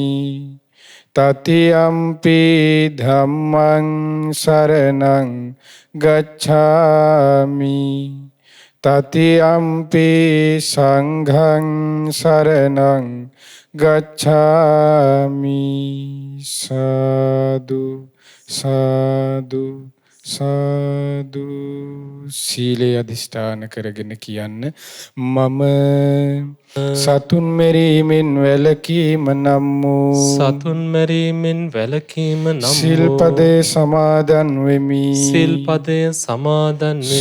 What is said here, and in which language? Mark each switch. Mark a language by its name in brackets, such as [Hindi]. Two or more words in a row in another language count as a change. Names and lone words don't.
[Pali] තතියම්පි ධම්මං සරණං ගච්ඡාමි. තතියම්පි සංඝං සරණං ගච්ඡාමි. [Sinhala] සාදු සාදු සාදු. සීලය අධිෂ්ඨාන කරගෙන කියන්න මම සතුන් මෙරීමෙන් වැළකීම නම් වූ සතුන් මැරීමෙන් වැළකීම නම් වූ සිල්පදේ සමාදන් වෙමි. සිල්පදය සමාදන් වෙමි.